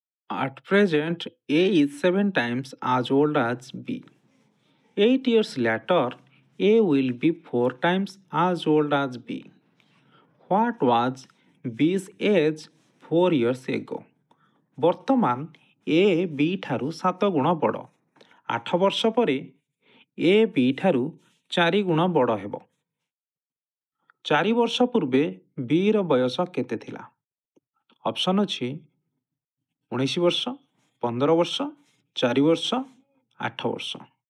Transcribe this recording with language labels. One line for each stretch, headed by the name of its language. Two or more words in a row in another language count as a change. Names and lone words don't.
English: At present, A is 7 times as old as B. 8 years later, A will be 4 times as old as B. What was B's age 4 years ago?
Odia: ବର୍ତ୍ତମାନ A B ଠାରୁ 7 ଗୁଣ ବଡ଼। 8 ବର୍ଷ ପରେ A B ଠାରୁ 4 ଗୁଣ ବଡ଼ ହେବ। 4 ବର୍ଷ ପୂର୍ବେ Bର ବୟସ କେତେ ଥିଲା? ଅପସନ୍ ଅଛି 19 ବର୍ଷ, 15 ବର୍ଷ, 4 ବର୍ଷ, 8 ବର୍ଷ।